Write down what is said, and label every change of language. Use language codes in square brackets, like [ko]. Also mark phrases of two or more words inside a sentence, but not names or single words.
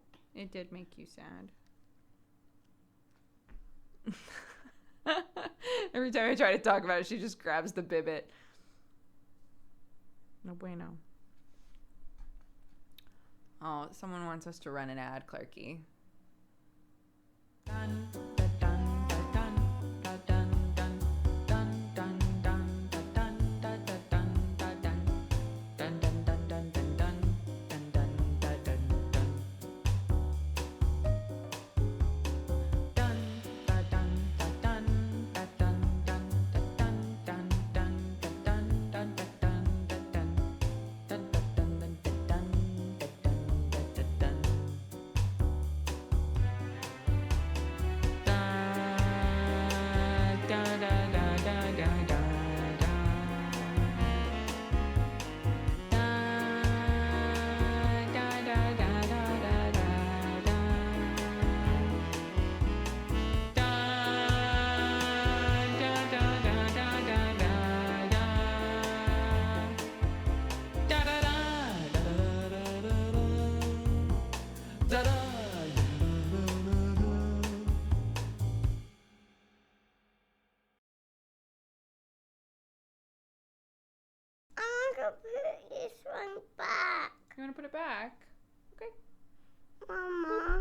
[en] It did make you sad. Every time I try to talk about it, she just grabs the bibbit. [es] No bueno. [en] Oh, someone wants us to run an ad, Clarky. Dun, da, dun, da, dun, da, dun, dun, dun, dun, dun, da, dun, da, da, dun, da, dun. Dun, dun, dun, dun, dun, dun, dun, dun, da, dun, dun. Dun, da, dun, da, dun, da, dun, dun, da, dun, dun, dun, da, dun, dun, da, dun, da, dun. Dun, dun, dun, dun, da, dun, da, dun, da, da, dun. Da, da, da, da, da, da, da, da. Da, da, da, da, da, da, da, da. Da, da, da, da, da, da, da, da. Da, da, da, da, da, da, da, da, da. I want to put this one back. You want to put it back? Okay. Mama,